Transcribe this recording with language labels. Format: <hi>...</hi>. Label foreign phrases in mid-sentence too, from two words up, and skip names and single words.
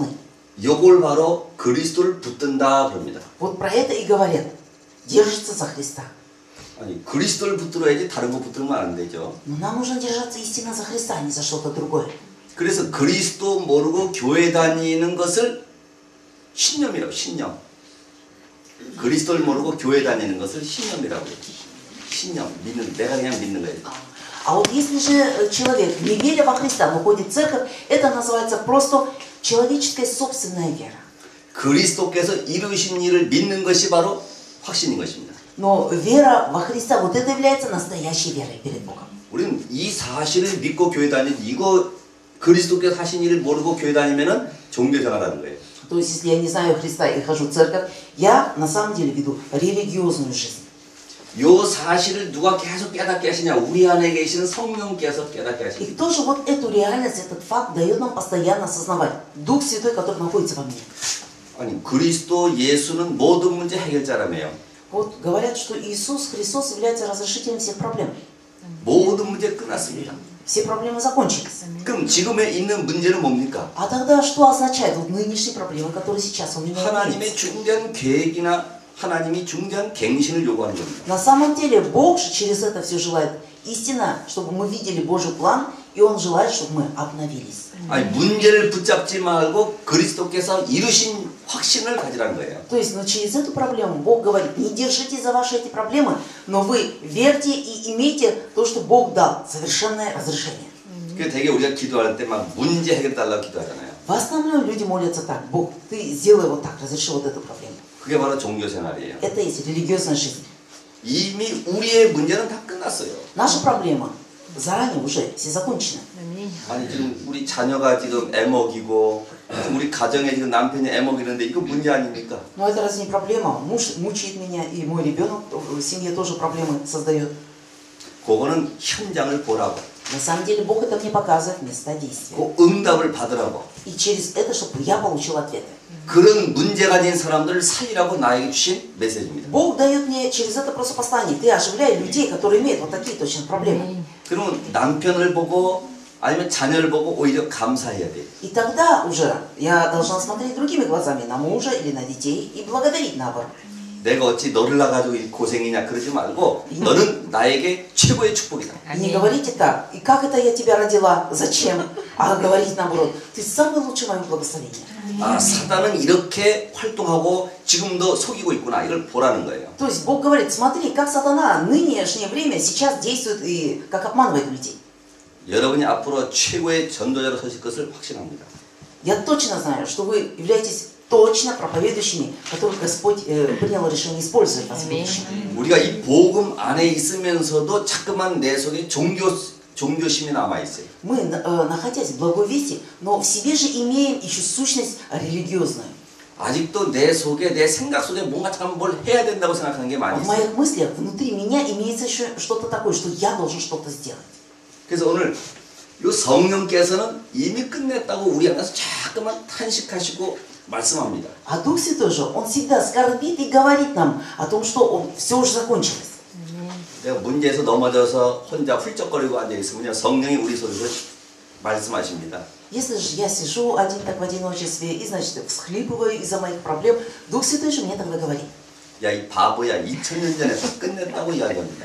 <ko>요걸 바로 그리스도를 붙든다 그럽니다.</ko> <ru>Вот про это и говорят. Держится за Христа.</ru> <ko>아니 그리스도를 붙들어야지 다른 거 붙들면 안 되죠.</ko> <ru>Но нам нужно держаться истинно за Христа, а не за что-то другое.</ru> <ko>그래서 그리스도 모르고 교회 다니는 것을 신념이라고 신념. 그리스도를 모르고 교회 다니는 것을 신념이라고 해요. 신념, 믿는, 내가 그냥 믿는 거예요.</ko> <ru>А вот если же человек, не веря во Христа, но ходит в церковь, это называется просто человеческая собственная вера.</ru> <ko>그리스도께서 이루신 일을 믿는 것이 바로 확신인 것입니다.</ko> <ru>Но вера во Христа, вот это является настоящей верой перед Богом.</ru> <ko>우리는 이 사실을 믿고 교회 다니지 이거 그리스도께서 하신 일을 모르고 교회 다니면은 종교 생활하는 거예요.</ko> <ru>То есть, если я не знаю Христа и хожу в церковь, я на самом деле веду религиозную жизнь.</ru> <ko>요 사실을 누가 계속 깨닫게 하시냐? 우리 안에 계시는 성령께서 깨닫게</ko> <ru>И</ru> <ko>하십니다.</ko> <ru>кто же вот эту реальность, этот факт дает нам постоянно осознавать? Дух Святой, который находится во мне.</ru> <ko>아니 그리스도 예수는 모든 문제 해결자라며요.</ko> <ru>Вот говорят, что Иисус Христос является разрешителем всех проблем.</ru> <ko>모든 문제 끝났습니다.</ko> <ru>Все проблемы закончились.</ru> <ko>그럼 지금에 있는 문제는 뭡니까?</ko> <ru>А тогда что означает вот нынешние проблемы, которые сейчас у меня</ru> <ko>하나님의</ko> <ru>есть?</ru> <ko>중대한 계획이나 하나님이 중대한 갱신을 요구하는 겁니다.</ko> <ru>На самом деле Бог же через это все желает истинно, чтобы мы видели Божий план, и Он желает, чтобы мы обновились.</ru> <ko>아니 문제를 붙잡지 말고 그리스도께서 이루신 확신을 가지라는 거예요.</ko> <ru>То есть, но через эту проблему Бог говорит, не держите за ваши эти проблемы, но вы верьте и имейте то, что Бог дал, совершенное разрешение.</ru> <ko>그 되게 우리가 기도할 때 막 문제 해결 달라고 기도하잖아요.</ko> <ru>В основном люди молятся так: Бог, ты сделай вот так, разреши вот эту проблему.</ru> <ko>그게 바로 종교 생활이에요.</ko> <ru>Это есть религиозная жизнь.</ru> <ko>이미 우리의 문제는 다 끝났어요.</ko> <ru>Наша проблема заранее уже все закончена.</ru> <ko>아니 지금 우리 자녀가 지금 애먹이고 우리 가정에 지금 남편이 애먹이는데 이거 문제 아닙니까?</ko> <ru>Но это разве не проблема? Муж мучает меня, и мой ребенок в семье тоже проблемы создает.</ru> <ko>그거는 현장을 보라고.</ko> <ru>На самом деле Бог это мне показывает место действия.</ru> <ko>그 응답을 받으라고.</ko> <ru>И через это, чтобы я получил ответы.</ru> <ko>그런 문제 가진 사람들을 살리라고 나에게 주신 메시지입니다.</ko> <ru>Бог дает мне через это просто послание. Ты оживляй людей, которые имеют вот такие точно проблемы.</ru> <ko>그러면 남편을 보고 아니면 자녀를 보고 오히려 감사해야 돼요.</ko> <ru>И тогда уже я должна смотреть другими глазами на мужа или на детей и благодарить наоборот.</ru> <ko>내가 어찌 너를 낳아가지고 이 고생이냐 그러지 말고 너는 나에게 최고의 축복이다.</ko> <ru>И не говорите так, и как это я тебя родила, зачем? А говорить наоборот, ты самый лучший мое благословение.</ru> <ko>아 사단은 이렇게 활동하고 지금도 속이고 있구나 이걸 보라는 거예요.</ko> <ru>То есть Бог говорит, смотри, как сатана в нынешнее время сейчас действует и как обманывает людей.</ru> <ko>여러분이 앞으로 최고의 전도자로 서실 것을 확신합니다.</ko> <ru>Я точно знаю, что вы являетесь точно проповедующими, которых Господь принял решение использовать вас в будущем.</ru> <ko>우리가 이 복음 안에 있으면서도 자꾸만 내 속에 종교심이 남아 있어요.</ko> <ru>Мы, находясь в благой вести, но в себе же имеем еще сущность религиозную.</ru> <ko>아직도 내 속에 내 생각 속에 뭔가 참 뭘 해야 된다고 생각하는 게 많이</ko> <ru>В</ru> <ko>있어요.</ko> <ru>моих мыслях внутри меня имеется еще что-то такое, что я должен что-то сделать.</ru> <ko>그래서 오늘 이 성령께서는 이미 끝냈다고 우리 안에서 자꾸만 탄식하시고 말씀합니다.</ko> <ru>А Дух Святой же, Он всегда скорбит и говорит нам о том, что все уже закончилось.</ru> <ko>내가 문제에서 넘어져서 혼자 훌쩍거리고 앉아 있으면요 성령이 우리 속에서 말씀하십니다.</ko> <ru>Если же я сижу один так в одиночестве и, значит, всхлипываю из-за моих проблем, Дух Святой же мне тогда говорит:</ru> <ko>야 이 바보야 2000년 전에 다 끝냈다고 이야기합니다.</ko>